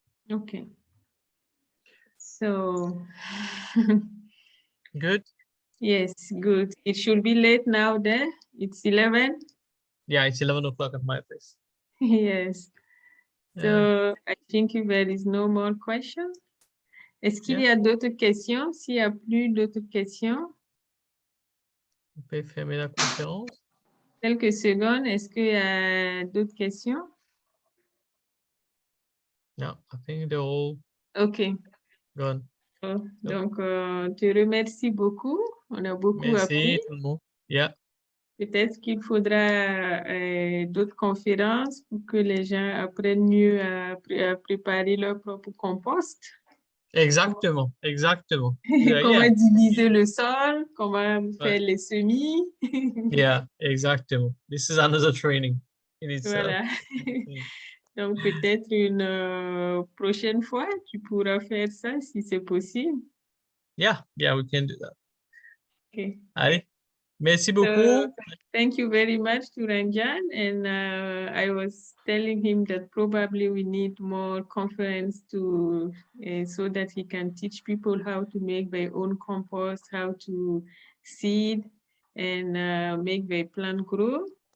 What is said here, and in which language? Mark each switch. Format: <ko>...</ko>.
<en>Okay. So Good. yes, good. It should be late now there. It's 11. Yeah, it's 11 o'clock at my place. Yes. So I think if there is no more questions.</en> <fr>Est-ce qu'il y a d'autres questions? S'il n'y a plus d'autres questions. On peut fermer la conférence. Quelques secondes. Est-ce qu'il y a d'autres questions?</fr> <en>No, I think they're all OK. gone.</en> <fr>Donc, te remercie beaucoup. On a beaucoup Merci appris. tout le monde. Yeah. Peut-être qu'il faudra d'autres conférences pour que les gens apprennent mieux à préparer leur propre compost. Exactement, exactement. Comment diviser le sol, comment faire les semis. Yeah, exactement.</fr> <en>This is another training in itself.</en> <fr>Voilà. Donc, peut-être une prochaine fois, tu pourras faire ça si c'est possible.</fr> <en>Yeah, we can do that. Okay.</en> <fr>Allez, merci beaucoup.</fr> <en>So, thank you very much to Rainjan. And I was telling him that probably we need more conference to so that he can teach people how to make their own compost, how to seed and make their plant grow.</en>